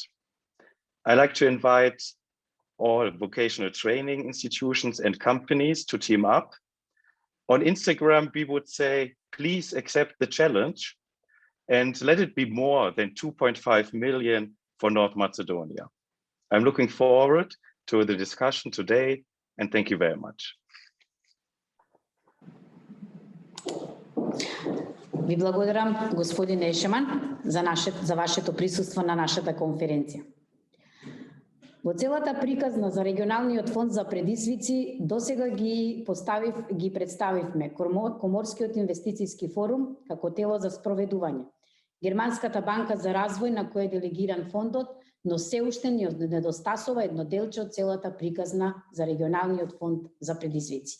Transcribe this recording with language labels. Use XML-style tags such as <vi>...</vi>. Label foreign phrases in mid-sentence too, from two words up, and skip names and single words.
<en>I like to invite all vocational training institutions and companies to team up. On Instagram, we would say, please accept the challenge and let it be more than 2.5 million for North Macedonia. I'm looking forward to the discussion today, and thank you very much.</en> <mk>Ви благодарам, господин Ешеман, за вашето присуство на нашата конференција. Во целата приказна за регионалниот фонд за предизвици досега ги представивме Коморскиот инвестицијски форум како тело за спроведување, Германската банка за развој на кој е делегиран фондот, но се уште ни недостасува едно делче од целата приказна за регионалниот фонд за предизвици.</mk>